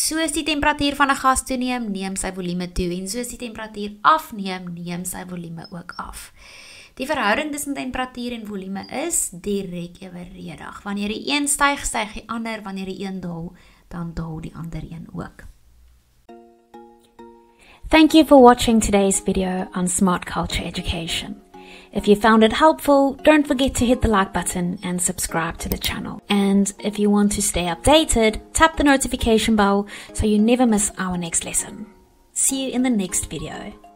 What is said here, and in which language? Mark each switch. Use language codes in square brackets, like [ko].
[af] Soos die temperatuur van 'n gas toeneem, neem sy volume toe en soos die temperatuur afneem, neem sy volume ook af. Die verhouding tussen temperatuur en volume is direk eweredig. Wanneer die een styg, styg die ander. Wanneer die een daal, dan daal die ander een ook. [en] Thank you for watching today's video on Smart Culture Education. If you found it helpful, don't forget to hit the like button and subscribe to the channel. And if you want to stay updated, tap the notification bell so you never miss our next lesson. See you in the next video.